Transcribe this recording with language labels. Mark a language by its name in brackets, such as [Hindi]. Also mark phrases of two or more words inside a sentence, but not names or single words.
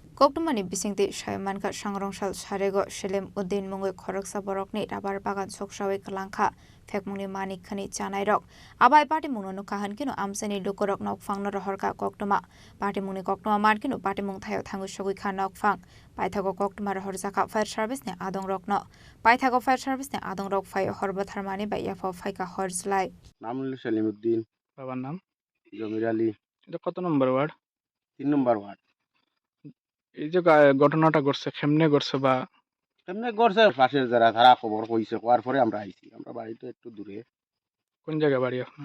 [Kok Borok] Koktumani bisingti Shaimanka Sangrongsal Sarego Shelem Uddin Mungwe Khoroksa Borokni rabar bagan soksawe kalangkha Fekmungni Manik Khani Chanai Rok Abai Party Mungno Kahan Kino Amsani Lukorok Nok Fangno Rohorka Koktuma Party Mungni Koktuma Markino Party Mung Thayo Thangu Shogui Khan Nok Fang Baithago Koktuma Rohorzaka [English] Fire Service [Kok Borok] ni adong rok no Baithago [English] Fire Service [Kok Borok] ni adong rok phai horbatharmani baya pho phai ka horjlai [Bangla] নাম হলো সেলিমউদ্দিন বাবার নাম জমির আলী এটা কত নম্বর ওয়ার্ড 3 নম্বর ওয়ার্ড এই যে ঘটনাটা ঘটছে কেমনে ঘটছে বা এমনি করছে পাশের যারা তারা খবর কইছে কোয়ার পরে আমরা আইছি আমরা বাড়ি তো একটু দূরে কোন জায়গা বাড়ি আপনার